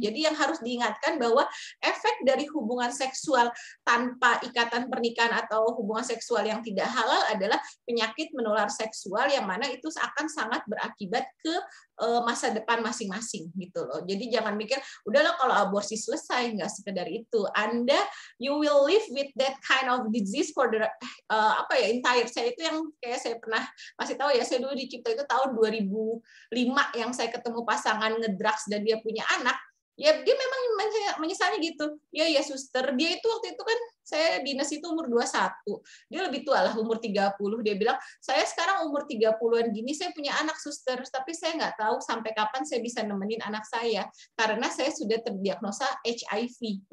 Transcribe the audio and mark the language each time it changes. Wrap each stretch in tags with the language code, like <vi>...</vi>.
<id>Jadi yang harus diingatkan bahwa efek dari hubungan seksual tanpa ikatan pernikahan atau hubungan seksual yang tidak halal adalah penyakit menular seksual yang mana itu akan sangat berakibat ke masa depan masing-masing gitu loh. Jadi jangan mikir udahlah kalau aborsi selesai, nggak sekedar itu.</id> <en>You will live with that kind of disease for the entire.</en> <id>Saya itu yang kayak saya pernah masih tahu ya, saya dulu di Cipto itu tahun 2005 yang saya ketemu pasangan ngedrugs dan dia punya anak. Ya dia memang menyesalnya gitu. Ya suster, dia itu waktu itu kan saya dinas itu umur 21. Dia lebih tua lah, umur 30. Dia bilang, saya sekarang umur 30-an gini, saya punya anak suster, tapi saya nggak tahu sampai kapan saya bisa nemenin anak saya karena saya sudah terdiagnosa HIV.</id>